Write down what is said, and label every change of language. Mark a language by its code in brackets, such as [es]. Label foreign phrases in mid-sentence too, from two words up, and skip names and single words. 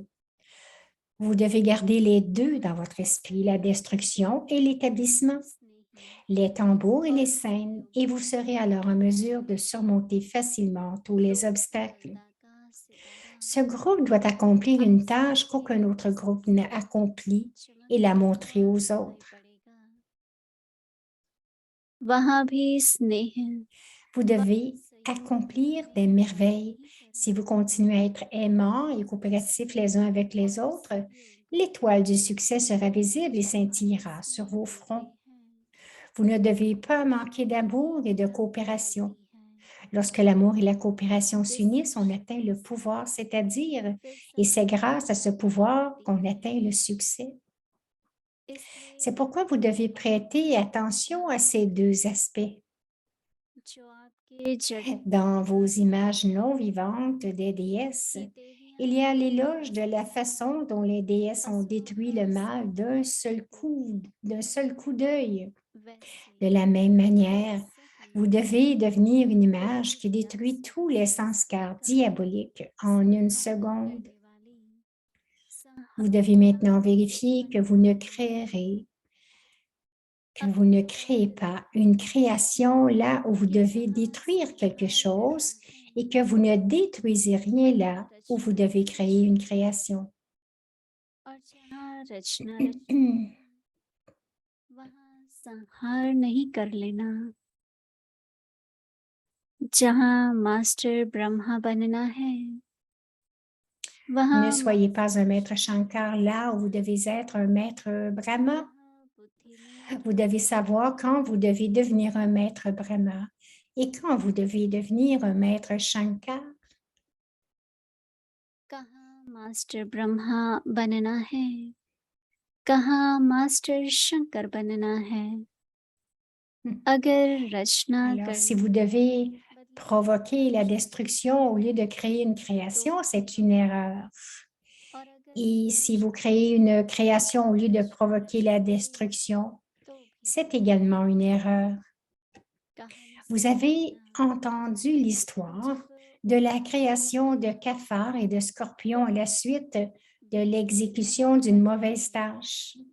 [fr] Vous devez garder les deux dans votre esprit, la destruction et l'établissement, les tambours et les scènes, et vous serez alors en mesure de surmonter facilement tous les obstacles. Ce groupe doit accomplir une tâche qu'aucun autre groupe n'a accomplie et la montrer aux autres. [hi] वहाँ भी स्नेह [fr] Vous devez accomplir des merveilles. Si vous continuez à être aimants et coopératifs les uns avec les autres, l'étoile du succès sera visible et scintillera sur vos fronts. Vous ne devez pas manquer d'amour et de coopération. Lorsque l'amour et la coopération s'unissent, on atteint le pouvoir, c'est-à-dire, et c'est grâce à ce pouvoir qu'on atteint le succès. C'est pourquoi vous devez prêter attention à ces deux aspects. [hi] जो आपके जड़ [fr] Dans vos images non vivantes des déesses, il y a l'éloge de la façon dont les déesses ont détruit le mal d'un seul coup d'œil. De la même manière, vous devez devenir une image qui détruit tous les sanskars diaboliques en une seconde. Vous devez maintenant vérifier que vous ne créez pas une création là où vous devez détruire quelque chose et que vous ne détruisez rien là où vous devez créer une création. [hi] और जहाँ रचना वहाँ संहार नहीं कर लेना जहाँ मास्टर ब्रह्मा बनना है [fr] Ne [hi] वहाँ [fr] soyez pas un maître Shankar là où vous devez être un maître Brahma. Vous devez savoir quand vous devez devenir un maître Brahma et quand vous devez devenir un maître Shankar. [hi] कहाँ मास्टर ब्रह्मा बनना है कहाँ मास्टर शंकर बनना है अगर रचना [fr] Alors, si vous devez provoquer la destruction au lieu de créer une création, c'est une erreur. Et si vous créez une création au lieu de provoquer la destruction, c'est également une erreur. Vous avez entendu l'histoire de la création de cafards et de scorpions à la suite de l'exécution d'une mauvaise tâche.